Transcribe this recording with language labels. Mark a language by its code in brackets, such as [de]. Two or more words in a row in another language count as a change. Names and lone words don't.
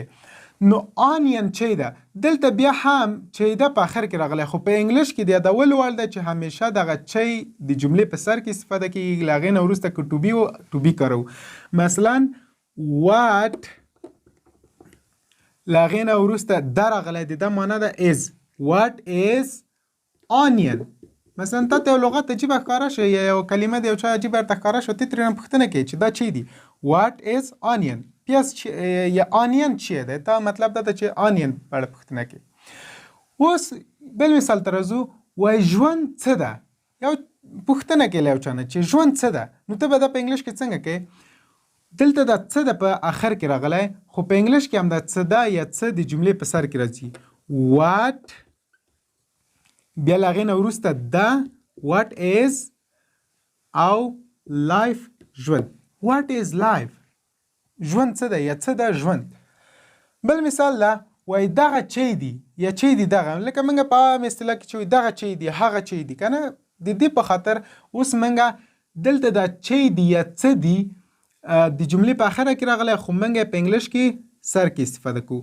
[ps] نو آنین چی ده دلته بیا هم چی ده په آخر کې راغلی، خو په انګلیش کې د یادولو وړ ده چې همیشه دغه چی د جملې په سر کې استفاده کیږي. له هغې نه وروسته که [en] to be [ps] و [en] to be [ps] کاروو. مثلا what له هغې نه وروسته ده راغلی، د ده معنا ده is. [en] what is onion. [ps] مثلا تا ته یو لغت عجیبه ښکاره شو یا یو کلمه د یو چا عجیبه درته ښکاره شو، ته ترېنه پوښتنه کوې چې دا چی دی. [en] what is onion. [ps] پیاز یا آنین چیه ده، تا مطلب دا ده چې آنین په اړه پوښتنه کوې. اوس بل مثال ته راځو. وایي ژوند څه ده. یو پوښتنه کوې له یو چا نه چې ژوند څه ده، نو ته به دا په انګلیش کې څنګه کوې. دلته دا څه ده په آخر کې راغلی، خو په انګلیش کې هم دا څه ده یا څه د جملې په سر کې راځي. what بیا له هغې نه وروسته ده [en] what is [ps] او life ژوند. [en] what is life [ps] ژوند څه ده یا څه ده ژوند. بل مثال ده. وایي دغه چی دی یا چی دی دغه. لکه موږ په عام اصطلاح کې چې وایي دغه چی دی هغه چی دی که نه. د دې په خاطر اوس موږ دلته دا چی دی یا څه دی د جملې په آخره کې راغلی، خو موږ په انګلیش کې سر کې استفاده کوو.